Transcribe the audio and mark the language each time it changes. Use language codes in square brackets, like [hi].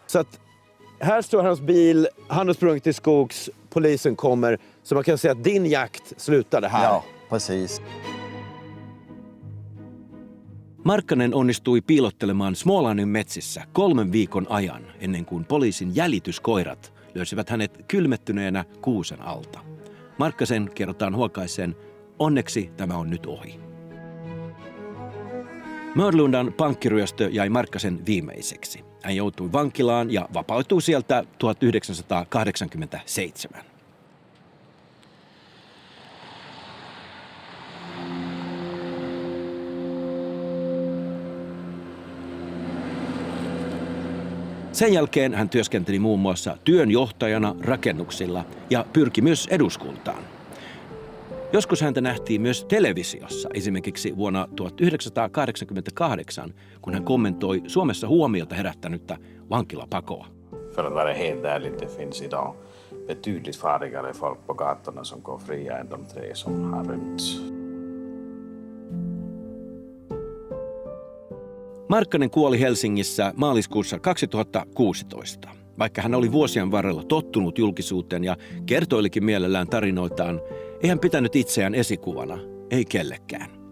[sv] Så att här står hans bil, han har sprungit till skogs, polisen kommer. Så man kan säga att din jakt slutade här. Ja, precis. [fi] Markkanen onnistui piilottelemaan Smålandin metsissä 3 viikon ajan ennen kuin poliisin jäljityskoirat löysivät hänet kylmettyneenä kuusen alta. Markkasen kerrotaan huokaisen, onneksi tämä on nyt ohi. Mörlundan pankkiryöstö jäi Markkasen viimeiseksi. Hän joutui vankilaan ja vapautui sieltä 1987. Sen jälkeen hän työskenteli muun muassa työnjohtajana rakennuksilla ja pyrki myös eduskuntaan. Joskus häntä nähtiin myös televisiossa, esimerkiksi vuonna 1988, kun hän kommentoi Suomessa huomiota herättänyttä vankilapakoa. [sv] För att vara helt ärlig, det finns idag betydligt farligare folk på gatorna som går fria än de 3 som har rymt. [fi] Markkanen kuoli Helsingissä maaliskuussa 2016. Vaikka hän oli vuosien varrella tottunut julkisuuteen ja kertoilikin mielellään tarinoitaan, ei hän pitänyt itseään esikuvana, ei kellekään.